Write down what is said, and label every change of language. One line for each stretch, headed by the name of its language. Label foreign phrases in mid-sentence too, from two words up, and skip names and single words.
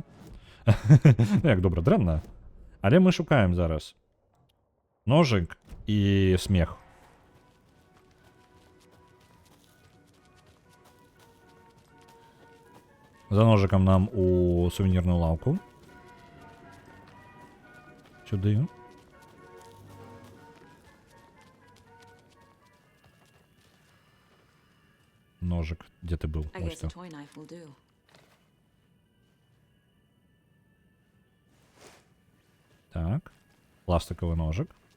Belarusian: Як добра, дрэнна. Але мы шукаем зараз ножик і смех. За ножиком нам у сувенірную лавку. Сюди. Ножик,
Russian: где ты был?
English: I guess a toy knife will do.
Russian: Так, пластиковый ножик.